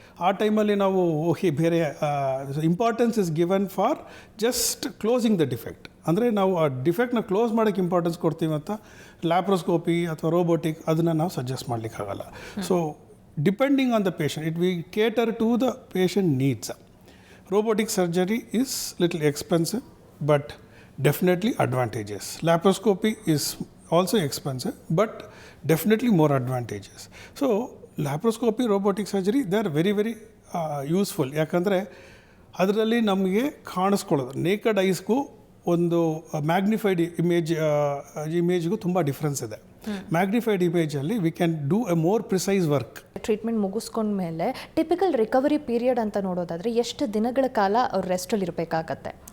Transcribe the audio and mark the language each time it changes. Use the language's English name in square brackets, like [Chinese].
[Kannada] ಆ ಟೈಮಲ್ಲಿ ನಾವು ಬೇರೆ [English] Importance is given for just closing the defect. [Kannada] ಅಂದರೆ ನಾವು ಆ ಡಿಫೆಕ್ಟ್ನ ಕ್ಲೋಸ್ ಮಾಡೋಕ್ಕೆ ಇಂಪಾರ್ಟೆನ್ಸ್ ಕೊಡ್ತೀವಿ ಅಂತ ಲ್ಯಾಪ್ರೋಸ್ಕೋಪಿ ಅಥವಾ ರೋಬೋಟಿಕ್ ಅದನ್ನು ನಾವು suggest ಮಾಡಲಿಕ್ಕಾಗಲ್ಲ. [English] So depending on the patient, it we cater to the patient needs. Robotic surgery is little expensive, but definitely advantageous. Laparoscopy is also expensive, but definitely more advantageous. So laparoscopy, robotic surgery, they are very, very useful. [Kannada] ಯಾಕಂದರೆ ಅದರಲ್ಲಿ ನಮಗೆ ಕಾಣಿಸ್ಕೊಳ್ಳೋದು ನೇಕಡ್ ಐಸ್ಗೂ ಒಂದು magnified ಇಮೇಜ್ಗೂ ತುಂಬ difference ಇದೆ. [English] Magnified ಇಮೇಜಲ್ಲಿ we can do a more precise work. [Kannada] Treatment ಮುಗಿಸ್ಕೊಂಡ್ಮೇಲೆ typical recovery period ಅಂತ ನೋಡೋದಾದರೆ ಎಷ್ಟು ದಿನಗಳ ಕಾಲ ಅವ್ರು ರೆಸ್ಟಲ್ಲಿ ಇರಬೇಕಾಗತ್ತೆ?